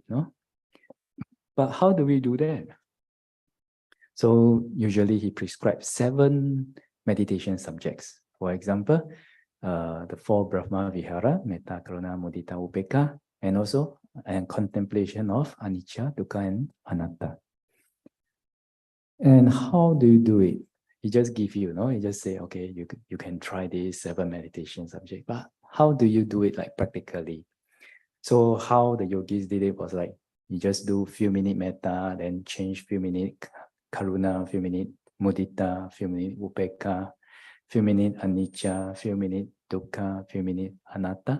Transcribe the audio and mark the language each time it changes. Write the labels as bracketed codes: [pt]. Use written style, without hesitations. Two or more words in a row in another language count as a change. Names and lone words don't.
[en] No? But how do we do that? So usually he prescribes 7 meditation subjects. For example, the 4 Brahma Vihara, [pi] Metta, Karuna, Mudita, Upekkha, [en] and also and contemplation of [pi] anicca, dukkha, [en] and anatta. And how do you do it? He just give you, no? He just say, okay, you can try this 7 meditation subject, but how do you do it like practically? So how the yogis did it was like, you just do few minute metta, then change few minute karuna, few minute mudita, few minute upekkha, few minute anicca, few minute dukkha, few minute anatta.